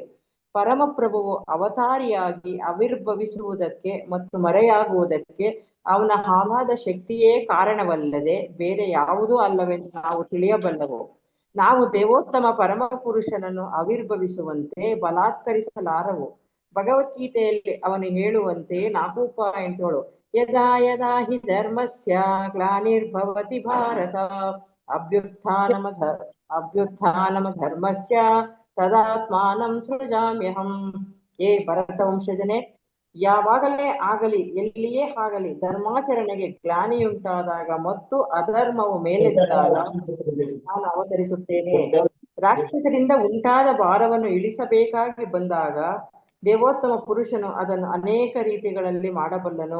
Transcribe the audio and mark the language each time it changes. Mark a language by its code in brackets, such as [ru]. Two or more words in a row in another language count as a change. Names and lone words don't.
[kn] ಪರಮಪ್ರಭುವು ಅವತಾರಿಯಾಗಿ ಆವಿರ್ಭವಿಸುವುದಕ್ಕೆ ಮತ್ತು ಮರೆಯಾಗುವುದಕ್ಕೆ ಅವನ ಆಹ್ಲಾದ ಶಕ್ತಿಯೇ ಕಾರಣವಲ್ಲದೆ ಬೇರೆ ಯಾವುದೂ ಅಲ್ಲವೆಂದು ನಾವು ತಿಳಿಯಬಲ್ಲವು. ನಾವು ದೇವೋತ್ತಮ ಪರಮ ಪುರುಷನನ್ನು ಆವಿರ್ಭವಿಸುವಂತೆ ಬಲಾತ್ಕರಿಸಲಾರವು. ಭಗವದ್ಗೀತೆಯಲ್ಲಿ ಅವನು ಹೇಳುವಂತೆ [sa] 4.7 ಯದಾ ಯದಾ ಹಿ ಧರ್ಮಸ್ಯ ಗ್ಲಾನಿರ್ಭವತಿ ಭಾರತ ಅಭ್ಯುತ್ಥಾನಮ ಧರ್ಮಸ್ಯ ತದಾತ್ಮಾನಂ ಸೃಜಾಮ್ಯಹಂ. [kn] ಏ ಭರತ ವಂಶಜನೆ, ಯಾವಾಗಲೇ ಆಗಲಿ ಎಲ್ಲಿಯೇ ಆಗಲಿ ಧರ್ಮಾಚರಣೆಗೆ ಗ್ಲಾನಿಯುಂಟಾದಾಗ ಮತ್ತು ಅಧರ್ಮವು ಮೇಲೆದ್ದಾಗ ನಾನು ಅವತರಿಸುತ್ತೇನೆ. ರಾಕ್ಷಸರಿಂದ ಉಂಟಾದ ಭಾರವನ್ನು ಇಳಿಸಬೇಕಾಗಿ ಬಂದಾಗ ದೇವೋತ್ತಮ ಪುರುಷನು ಅದನ್ನು ಅನೇಕ ರೀತಿಗಳಲ್ಲಿ ಮಾಡಬಲ್ಲನು.